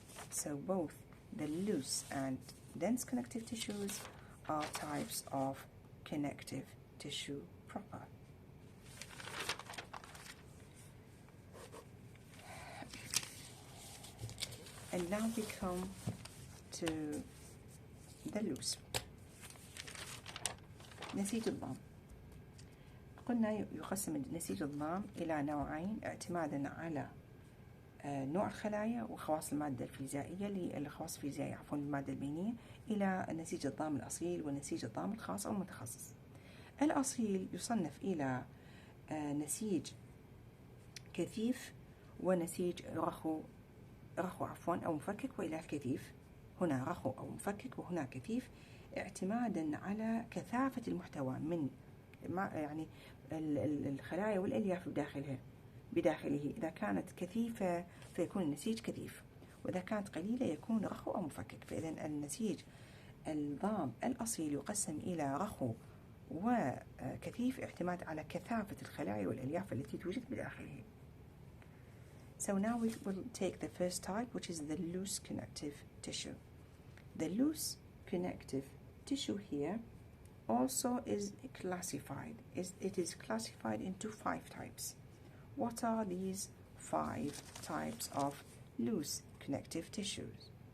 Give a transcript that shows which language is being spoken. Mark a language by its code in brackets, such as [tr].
[en] So both the loose and dense connective tissues are types of connective tissue proper. And now we come to the loose. [ar] نسيج الضام. قلنا يقسم نسيج الضام إلى نوعين اعتمادا على نوع الخلايا وخواص المادة الفيزيائية الخواص الفيزيائية المادة البينية إلى نسيج الضام الأصيل ونسيج الضام الخاص أو المتخصص. الأصيل يصنف إلى نسيج كثيف ونسيج رخو أو مفكك، وإلى الكثيف. هنا رخو أو مفكك وهنا كثيف، اعتمادا على كثافة المحتوى من يعني الخلايا والألياف بداخله. إذا كانت كثيفة فيكون النسيج كثيف، وإذا كانت قليلة يكون رخو أو مفكك. فإذن النسيج الضام الأصيل يقسم إلى رخو وكثيف اعتماد على كثافة الخلايا والألياف التي توجد بداخله. [en] So now we will take the first type, which is the loose connective tissue. The loose connective tissue here also is classified. It is classified into 5 types. What are these 5 types of loose connective tissues?